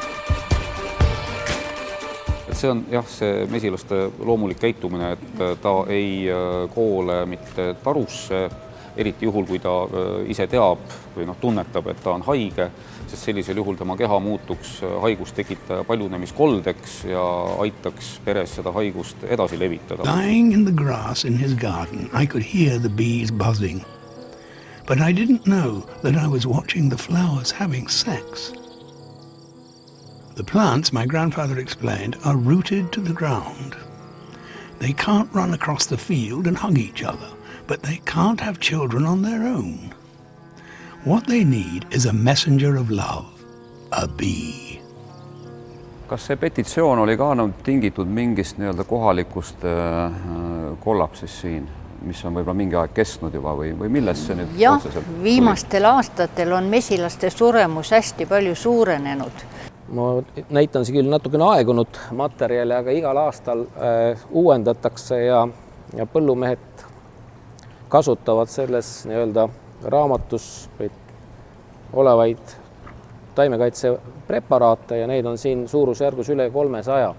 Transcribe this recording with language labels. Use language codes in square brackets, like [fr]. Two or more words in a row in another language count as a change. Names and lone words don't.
[et] See on see mesilaste loomulik käitumine, et ta ei koole mitte tarusse, eriti juhul, kui ta ise teab või tunnetab, et ta on haige, sest sellisel juhul tema keha muutuks haigust tekitaja paljunemiskoldeks ja aitaks peres seda haigust edasi levitada. [en] Lying in the grass in his garden, I could hear the bees buzzing. But I didn't know that I was watching the flowers having sex. The plants, my grandfather explained, are rooted to the ground. They can't run across the field and hug each other, but they can't have children on their own. What they need is a messenger of love, a bee. [et] Kas see petitsioon oli ka tingitud mingist kohalikust kollapsist siin, mis on võib-olla mingi aeg kestnud juba või milles see nüüd otseselt? Viimastel aastatel on mesilaste suremus hästi palju suurenenud. Ma näitan see küll natukene aegunud materjali, aga igal aastal uuendatakse ja põllumehed kasutavad selles raamatus olevaid taimekaitsepreparaate ja neid on siin suurusjärgus üle 300.